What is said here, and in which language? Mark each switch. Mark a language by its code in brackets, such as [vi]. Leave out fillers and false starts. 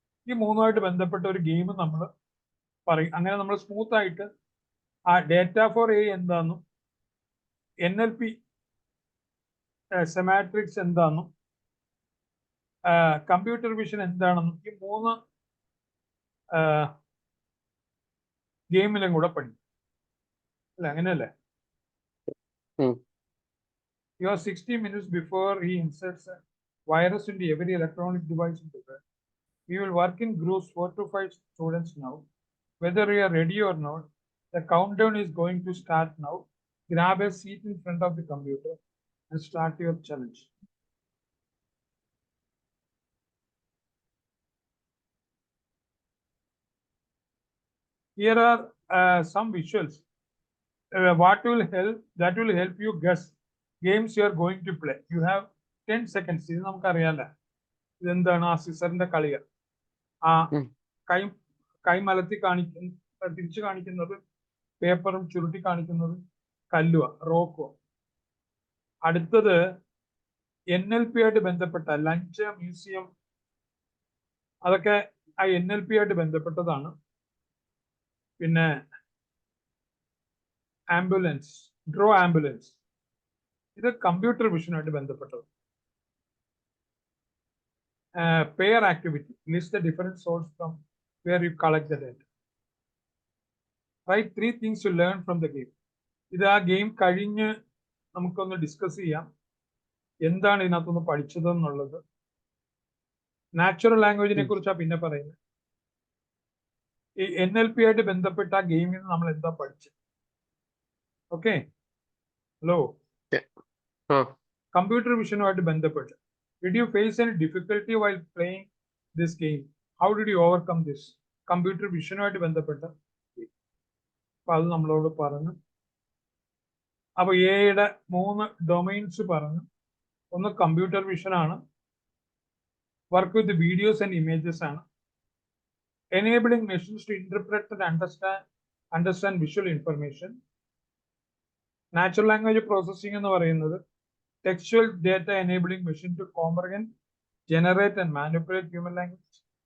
[ml] ഈ 3 ബന്ധപ്പെട്ട ഒരു ഗെയിം നമ്മൾ പറയും. അങ്ങനെ നമ്മൾ സ്മൂത്ത് ആയിട്ട് ആ ഡേറ്റ ഫോർ എ എന്താണെന്നും NLP സെമാട്രിക്സ് എന്താണെന്നും കമ്പ്യൂട്ടർ വിഷൻ എന്താണെന്നും ഈ 3 ഗെയിമിലും കൂടെ പഠിക്കും അല്ല? അങ്ങനെയല്ലേ? [en] You are 60 minutes before he inserts a virus into every electronic device in the world. We will work in groups 4 to 5 students now. Whether you are ready or not, the countdown is going to start now. Grab a seat in front of the computer and start your challenge. Here are some visuals. That will help you guess games you are going to play. You have 10 seconds. [ml] ഇത് നമുക്കറിയാലോ ഇതെന്താണ് ആ സിസറിന്റെ കളികൾ. ആ കൈ മലത്തി തിരിച്ചു കാണിക്കുന്നത് പേപ്പറും ചുരുട്ടി കാണിക്കുന്നത് കല്ലുവ, റോക്കുവ. അടുത്തത് NLP ആയിട്ട് ബന്ധപ്പെട്ട ലഞ്ച്, മ്യൂസിയം, അതൊക്കെ ആ NLP ആയിട്ട് ബന്ധപ്പെട്ടതാണ്. പിന്നെ ആംബുലൻസ്, ഡ്രോ ആംബുലൻസ്, ഇത് കമ്പ്യൂട്ടർ വിഷനുമായിട്ട് ബന്ധപ്പെട്ടത്. [en] Pair activity, list the different source from where you collect the data. Write 3 things you learn from the game. [ml] ഇത് ആ ഗെയിം കഴിഞ്ഞ് നമുക്കൊന്ന് ഡിസ്കസ് ചെയ്യാം എന്താണ് ഇതിനകത്തൊന്ന് പഠിച്ചതെന്നുള്ളത്. നാച്ചുറൽ ലാംഗ്വേജിനെ കുറിച്ചാണ് പിന്നെ പറയുന്നത്. ഈ NLP ആയിട്ട് ബന്ധപ്പെട്ട ആ ഗെയിമിൽ നിന്ന് നമ്മൾ എന്താ പഠിച്ചത്? [en] Okay, hello. [ml] കമ്പ്യൂട്ടർ വിഷനുമായിട്ട് ബന്ധപ്പെട്ട് [en] did you face any difficulty while playing this game? How did you overcome this? [ml] Computer വിഷനുമായിട്ട് ബന്ധപ്പെട്ട അപ്പൊ അത് നമ്മളോട് പറഞ്ഞു. അപ്പൊ എയുടെ 3 ഡൊമൈൻസ് പറഞ്ഞു. ഒന്ന് കമ്പ്യൂട്ടർ വിഷൻ ആണ്, work with videos and images ആണ്, [en] enabling machines to interpret and understand visual information. [ml] Natural language processing എന്ന് പറയുന്നത് [en] textual data enabling machine to comprehend, generate and manipulate human language.